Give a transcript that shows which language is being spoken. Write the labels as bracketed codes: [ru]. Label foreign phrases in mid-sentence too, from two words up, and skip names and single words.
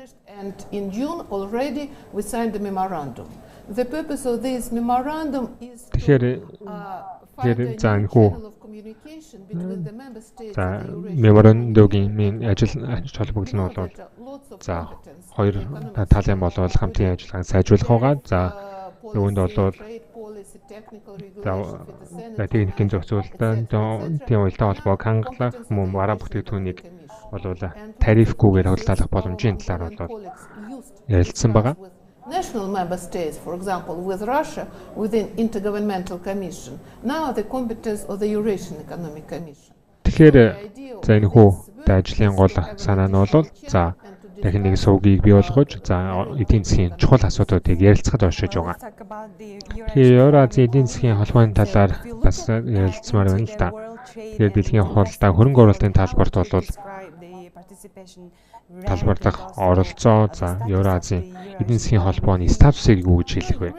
[mn] Тэгэхээр меморандумын ажил холбогдол нь бол хоёр талын болол хамтын ажиллагааг сайжруулах байгаа. Үүнд бол техникийн зохицуулалтын уялдаа холбоог хангах мөн бараа бүтээгдэхүүнийг бол тарифгүйгээр худалдаалах боломжийн талаар бол ярилцсан байгаа. [en] National member states, for example, with Russia, within Intergovernmental Commission, now the competence of the Eurasian Economic Commission. [mn] Тэгэхээр энэ ажлын гол санаа нь бол дахин нэг сувгийг бий болгож эдийн засгийн чухал асуудлуудыг ярилцахад оршиж байгаа. Тэгэхээр Евразийн эдийн засгийн холбооны талаар бас ярилцмаар байна л да. Тэгэхээр дэлхийн хуралдаа хөрөнгө оруулалтын талбарт бол талбар дахь оролцоо Евразийн эдийн засгийн холбооны статусыг юу гэж хэлэх вэ?